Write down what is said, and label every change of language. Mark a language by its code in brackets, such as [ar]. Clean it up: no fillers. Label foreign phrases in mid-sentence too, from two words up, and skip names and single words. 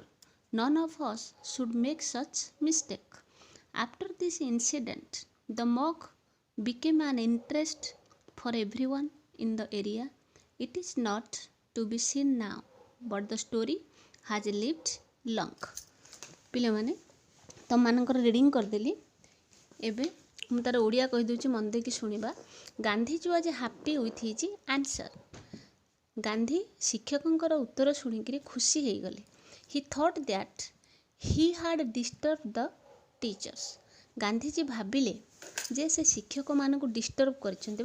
[en] None of us should make such mistake. After this incident, the mug became an interest for everyone in the area. It is not to be seen now, but the story has lived long. [or] ପିଲାମାନେ ତମମାନଙ୍କର ରିଡ଼ିଂ କରିଦେଲି ଏବେ ମୁଁ ତାର ଓଡ଼ିଆ କହିଦେଉଛି ମନ ଦେଇକି ଶୁଣିବା ଗାନ୍ଧୀଜୀ [en] was happy with his answer [or] ଗାନ୍ଧୀ ଶିକ୍ଷକଙ୍କର ଉତ୍ତର ଶୁଣିକିରି ଖୁସି ହେଇଗଲେ [en] he thought that he had disturb the teachers [or] ଗାନ୍ଧୀଜୀ ଭାବିଲେ ଯେ ସେ ଶିକ୍ଷକମାନଙ୍କୁ ଡିଷ୍ଟର୍ବ କରିଛନ୍ତି